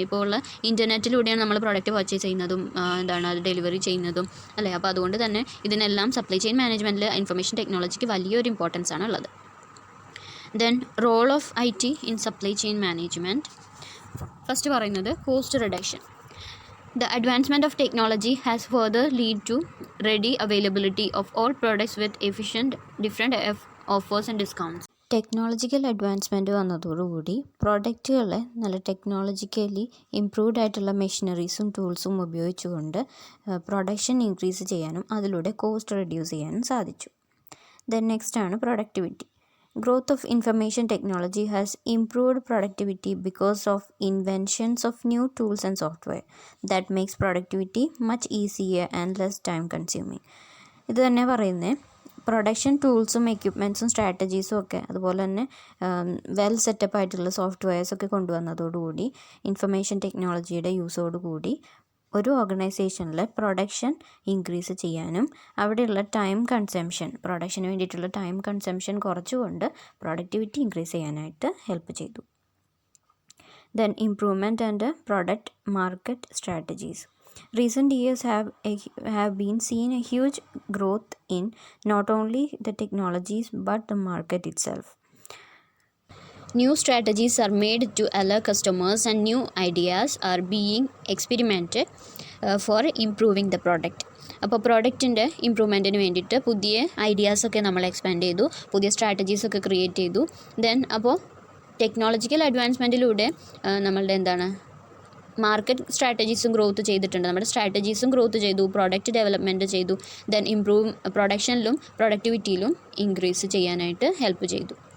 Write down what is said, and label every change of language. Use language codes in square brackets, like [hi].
[ml] ഇപ്പോൾ ഉള്ള ഇൻ്റർനെറ്റിലൂടെയാണ് നമ്മൾ പ്രോഡക്റ്റ് പർച്ചേസ് ചെയ്യുന്നതും അത് ഡെലിവറി ചെയ്യുന്നതും അല്ലേ. അപ്പോൾ അതുകൊണ്ട് തന്നെ ഇതിനെല്ലാം സപ്ലൈ ചെയിൻ മാനേജ്മെൻറ്റിൽ ഇൻഫർമേഷൻ ടെക്നോളജിക്ക് വലിയൊരു ഇമ്പോർട്ടൻസ് ആണ് ഉള്ളത്. [en] Then role of IT in supply chain management. [ml] First പറയുന്നത് cost reduction. [en] The advancement of technology has further led to ready availability of all products with efficient different offers and discounts. [ml] Technological advancement വന്നതോടുകൂടി പ്രോഡക്റ്റുകളെ നല്ല technologically improved ആയിട്ടുള്ള മെഷീനറീസും ടൂൾസും ഉപയോഗിച്ചുകൊണ്ട് production increase ചെയ്യാനും അതിലൂടെ cost reduce ചെയ്യാനും സാധിച്ചു. Then next ആണ് productivity. [en] Growth of information technology has improved productivity because of inventions of new tools and software that makes productivity much easier and less time consuming. [ml] ഇത് തന്നെ പറയുന്നത് production ടൂൾസും എക്യുപ്മെൻറ്റ്സും സ്ട്രാറ്റജീസും ഒക്കെ അതുപോലെ തന്നെ വെൽ സെറ്റപ്പ് ആയിട്ടുള്ള സോഫ്റ്റ്വെയർസൊക്കെ കൊണ്ടുവന്നതോടുകൂടി ഇൻഫർമേഷൻ ടെക്നോളജിയുടെ യൂസോടുകൂടി ഒരു ഓർഗനൈസേഷനിൽ പ്രൊഡക്ഷൻ ഇൻക്രീസ് ചെയ്യാനും അവിടെയുള്ള പ്രൊഡക്ഷന് വേണ്ടിയിട്ടുള്ള ടൈം കൺസംഷൻ കുറച്ചുകൊണ്ട് പ്രൊഡക്ടിവിറ്റി ഇൻക്രീസ് ചെയ്യാനായിട്ട് ഹെൽപ്പ് ചെയ്തു. [en] Then improvement and product market strategies. Recent years have been seen a huge growth in not only the technologies but the market itself. New strategies are made to allow customers and new ideas are being experimented for improving the product. [ml] അപ്പോൾ പ്രോഡക്റ്റിൻ്റെ ഇമ്പ്രൂവ്മെൻറ്റിന് വേണ്ടിയിട്ട് പുതിയ ഐഡിയാസൊക്കെ നമ്മൾ expand ചെയ്തു, പുതിയ സ്ട്രാറ്റജീസൊക്കെ create ചെയ്തു. Then അപ്പോൾ technological അഡ്വാൻസ്മെൻറ്റിലൂടെ നമ്മളുടെ മാർക്കറ്റ് സ്ട്രാറ്റജീസും ഗ്രോത്ത് ചെയ്തിട്ടുണ്ട്. നമ്മുടെ സ്ട്രാറ്റജീസും ഗ്രോത്ത് ചെയ്തു, പ്രോഡക്റ്റ് ഡെവലപ്മെൻറ്റ് ചെയ്തു. ദെൻ പ്രൊഡക്ഷനിലും പ്രൊഡക്ടിവിറ്റിയിലും ഇൻക്രീസ് ചെയ്യാനായിട്ട് ഹെൽപ്പ് ചെയ്തു.